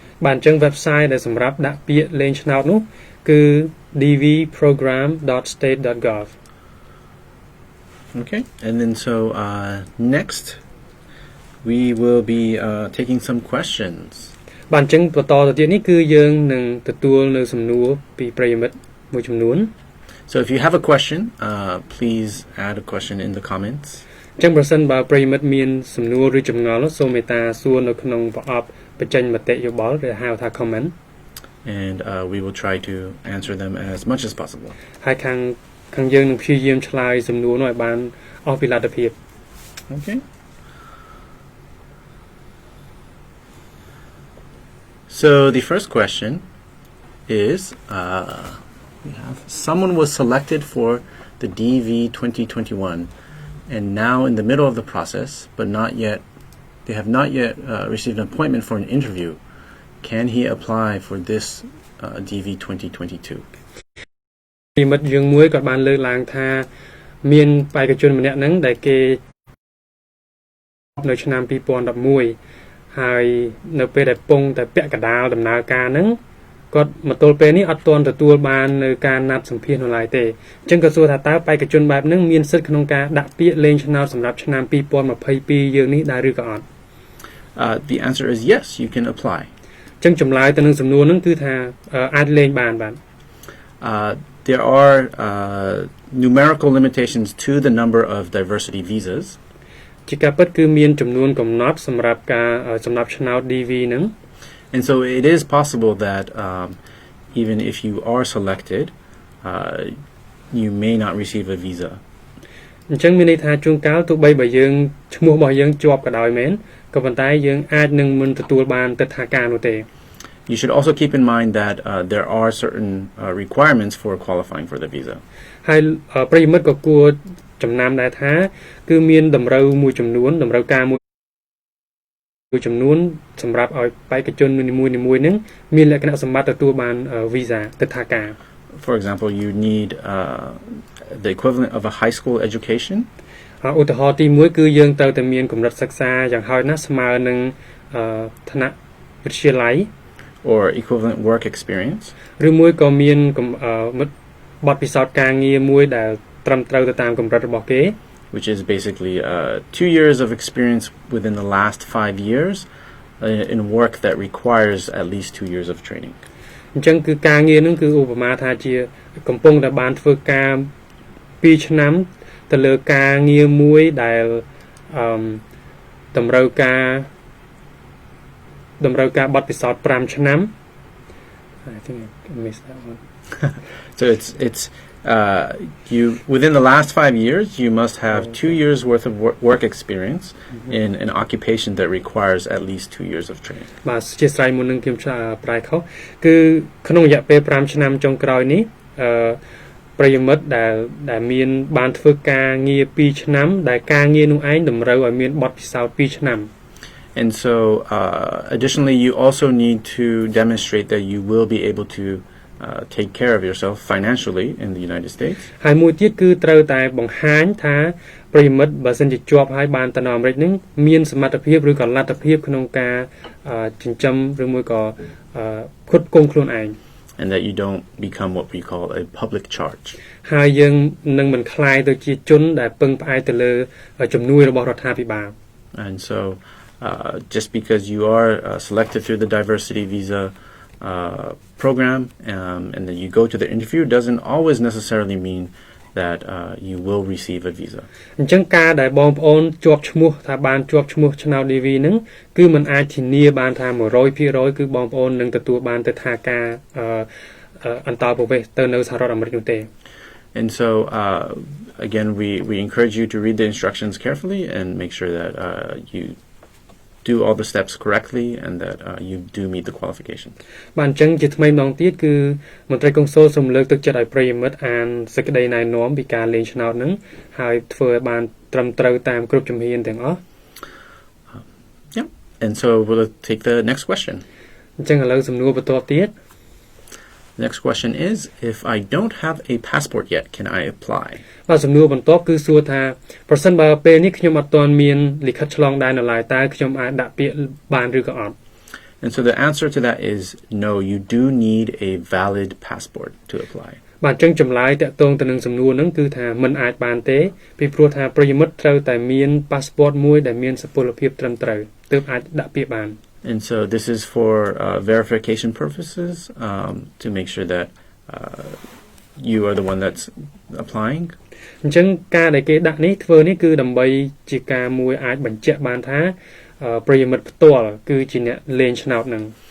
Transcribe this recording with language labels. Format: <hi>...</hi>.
<km>បាទអញ្ចឹង website ដែលសម្រាប់ដាក់ពាក្យលេងឆ្នោតនោះគឺ dvprogram.state.gov.</km> <en>Okay, and then so next we will be taking some questions.</en> <km>បាទអញ្ចឹងបន្តទៅទៀតនេះគឺយើងនឹងទទួលនៅសំណួរពីប្រិយមិត្តមួយចំនួន</km> <en>So if you have a question, please add a question in the comments.</en> <km>ចឹងប្រសិនបើប្រិយមិត្តមានសំណួរឬចម្ងល់សូមមេត្តាសួរនៅក្នុងប្រអប់បញ្ចេញមតិយោបល់ឬហៅថា comment</km> <en>And we will try to answer them as much as possible.</en> <km>ហើយខាងយើងនឹងព្យាយាមឆ្លើយសំណួរនោះឲ្យបានអស់ពីលទ្ធភាព</km> <en>Okay. So the first question is we have someone was selected for the DV 2021 and now in the middle of the process but they have not yet received an appointment for an interview. Can he apply for this DV 2022?</en> <km>ពីមិត្តយើងមួយក៏បានលើកឡើងថាមានបេក្ខជនម្នាក់ហ្នឹងដែលគេនៅឆ្នាំ2011ហើយនៅពេលដែលពងតែពាក់កណ្ដាលដំណើរការហ្នឹងគាត់មកទល់ពេលនេះអត់ទាន់ទទួលបាននៅការណាត់សម្ភាសន៍នៅឡើយទេអញ្ចឹងក៏សួរថាតើបេក្ខជនបែបហ្នឹងមានសិទ្ធិក្នុងការដាក់ពាក្យលេងឆ្នោតសម្រាប់ឆ្នាំ2022យើងនេះដែរឬក៏អត់</km> <en>The answer is yes, you can apply.</en> <km>អញ្ចឹងចម្លើយទៅនឹងសំណួរហ្នឹងគឺថាអាចលេងបានបាទ</km> <en>There are numerical limitations to the number of diversity visas.</en> <km>ជាការពិតគឺមានចំនួនកំណត់សម្រាប់ការសម្រាប់ឆ្នោត DV ហ្នឹង</km> <en>And so it is possible that even if you are selected, you may not receive a visa.</en> <km>អញ្ចឹងមានន័យថាជួនកាលទោះបីបើយើងឈ្មោះរបស់យើងជាប់ក៏ដោយមែនក៏ប៉ុន្តែយើងអាចនឹងមិនទទួលបានទិដ្ឋាការនោះទេ</km> <en>You should also keep in mind that there are certain requirements for qualifying for the visa.</en> <km>ហើយប្រិយមិត្តក៏គួរចំណាំដែរថាគឺមានតម្រូវមួយចំនួនតម្រូវការមួយចំនួនសម្រាប់ឲ្យបេក្ខជននីមួយៗហ្នឹងមានលក្ខណៈសម្បត្តិទទួលបាន visa ទិដ្ឋាការ</km> <en>For example, you need the equivalent of a high school education.</en> <km>ឧទាហរណ៍ទី1គឺយើងត្រូវតែមានកម្រិតសិក្សាយ៉ាងហោចណាស់ស្មើនឹងឋានៈវិទ្យាល័យ</km> <en>or equivalent work experience.</en> <km>ឬមួយក៏មានបទពិសោធន៍ការងារមួយដែលត្រឹមត្រូវទៅតាមកម្រិតរបស់គេ</km> <en>which is basically 2 years of experience within the last 5 years in work that requires at least 2 years of training.</en> <km>អញ្ចឹងគឺការងារហ្នឹងគឺឧបមាថាជាកំពុងតែបានធ្វើការ2ឆ្នាំទៅលើការងារមួយដែលតម្រូវការបទពិសោធន៍5ឆ្នាំ</km> <en>I think I missed that one. So it's you within the last 5 years you must have 2 years worth of work experience in an occupation that requires at least 2 years of training.</en> <km>បាទជាស្រ័យមុននឹងខ្ញុំប្រែខុសគឺក្នុងរយៈពេល5ឆ្នាំចុងក្រោយនេះប្រិយមិត្តដែលមានបានធ្វើការងារ2ឆ្នាំដែលការងារនោះឯងតម្រូវឲ្យមានបទពិសោធន៍2ឆ្នាំ</km> <en>And so additionally you also need to demonstrate that you will be able to take care of yourself financially in the United States.</en> <km>ហើយមួយទៀតគឺត្រូវតែបង្ហាញថាប្រិយមិត្តបើសិនជាជាប់ហើយបានទៅនៅអាមេរិកនឹងមានសមត្ថភាពឬក៏លទ្ធភាពក្នុងការចិញ្ចឹមឬមួយក៏ផ្គត់ផ្គង់ខ្លួនឯង</km> <en>And that you don't become what we call a public charge.</en> <km>ហើយយើងនឹងមិនក្លាយទៅជាជនដែលពឹងផ្អែកទៅលើជំនួយរបស់រដ្ឋាភិបាល</km> <en>And so just because you are selected through the diversity visa program and then you go to the interview doesn't always necessarily mean that you will receive a visa.</en> <km>អញ្ចឹងការដែលបងប្អូនជាប់ឈ្មោះថាបានជាប់ឈ្មោះឆ្នោត DV ហ្នឹងគឺมันអាចធានាបានថា 100% គឺបងប្អូននឹងទទួលបានទិដ្ឋាការអន្តរប្រវេសន៍ទៅនៅសហរដ្ឋអាមេរិកនោះទេ</km> <en>And so again we encourage you to read the instructions carefully and make sure that you do all the steps correctly and that you do meet the qualification.</en> <km>បាទអញ្ចឹងជាថ្មីម្ដងទៀតគឺមន្ត្រីកុងស៊ុលសូមលើកទឹកចិត្តឲ្យប្រិយមិត្តអានសេចក្តីណែនាំពីការលេងឆ្នោតហ្នឹងហើយធ្វើឲ្យបានត្រឹមត្រូវតាមគ្រប់ជំហានទាំងអស់</km> <en>Yeah. And so we'll take the next question.</en> <km>អញ្ចឹងឥឡូវសំណួរបន្តទៀត</km> <en>The next question is if I don't have a passport yet can I apply?</en> <km>បាទសំណួរបន្ទាប់គឺសួរថាប្រសិនបើពេលនេះខ្ញុំអត់ទាន់មានលិខិតឆ្លងដែននៅឡើយតើខ្ញុំអាចដាក់ពាក្យបានឬក៏អត់</km> <en>And so the answer to that is no, you do need a valid passport to apply.</en> <km>បាទអញ្ចឹងចម្លើយតាក់ទងទៅនឹងសំណួរហ្នឹងគឺថាមិនអាចបានទេពីព្រោះថាប្រិយមិត្តត្រូវតែមាន passport មួយដែលមានសុពលភាពត្រឹមត្រូវទើបអាចដាក់ពាក្យបាន</km> <en>And so this is for verification purposes to make sure that you are the one that's applying.</en> <km>អញ្ចឹងការដែលគេដាក់នេះធ្វើនេះគឺដើម្បីជាការមួយអាចបញ្ជាក់បានថាប្រិយមិត្តផ្ទាល់គឺជាអ្នកលេងឆ្នោតហ្នឹង</km>